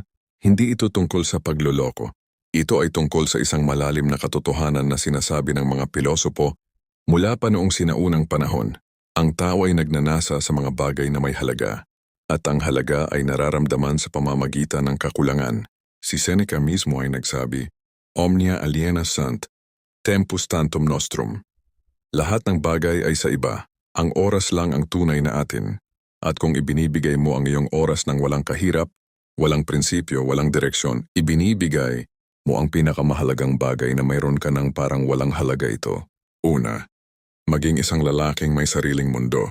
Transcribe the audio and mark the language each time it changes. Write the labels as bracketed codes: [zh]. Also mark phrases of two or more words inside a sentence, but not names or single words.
[tl] Hindi ito tungkol sa pagluloko. Ito ay tungkol sa isang malalim na katotohanan na sinasabi ng mga pilosopo mula pa noong sinaunang panahon. Ang tao ay nagnanasa sa mga bagay na may halaga, at ang halaga ay nararamdaman sa pamamagitan ng kakulangan. Si Seneca mismo ay nagsabi, [la] Omnia aliena sunt, tempus tantum nostrum. [tl] Lahat ng bagay ay sa iba, ang oras lang ang tunay na atin. At kung ibinibigay mo ang iyong oras ng walang kahirap, walang prinsipyo, walang direksyon, ibinibigay mo ang pinakamahalagang bagay na mayroon ka ng parang walang halaga ito. Una, maging isang lalaking may sariling mundo.